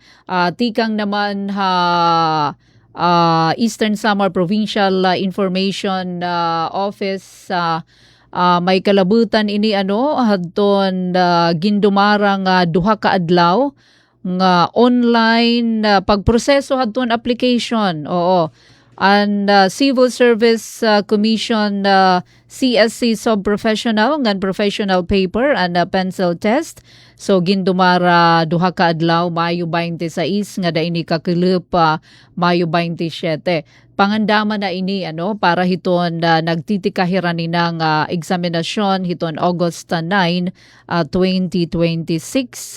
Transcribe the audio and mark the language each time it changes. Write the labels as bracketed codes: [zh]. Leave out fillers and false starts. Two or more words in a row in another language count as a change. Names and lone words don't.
[war] Tikang naman Eastern Samar Provincial Information Office may kalabutan ini hadton gindumarang duha ka adlaw nga online pagproseso hadton application. Oo. and Civil Service Commission CSC sub-professional ngan professional [en] paper and pencil test. [war] So gindumara duha ka adlaw Mayo 26 nga daini kakilip Mayo 27. Pangandaman na ini para hiton nagtitikahiran ninang eksaminasyon hiton August 9, 2026.